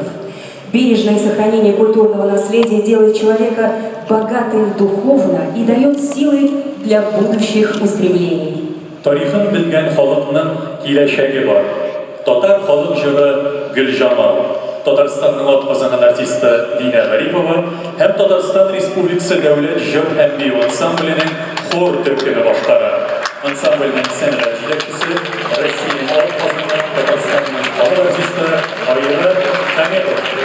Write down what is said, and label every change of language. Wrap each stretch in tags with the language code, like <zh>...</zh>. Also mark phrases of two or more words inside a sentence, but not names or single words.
<ru>Бережное сохранение культурного наследия делает человека богатым духовно и дает силы для будущих устремлений.</ru> <tt>Тарихын bilgen халыкның киләчәге бар. Татар халык җыры Гөлҗамал, Татарстанның атказанган артисты Динә Гарипова һәм Татарстан Республикасы дәүләт җыр һәм бию ансамбленең хор төркеме башкара. Ансамбльнең сәнгать җитәкчесе Россиянең атказанган Татарстанның халык артисты Айрат Хәмитов.</tt>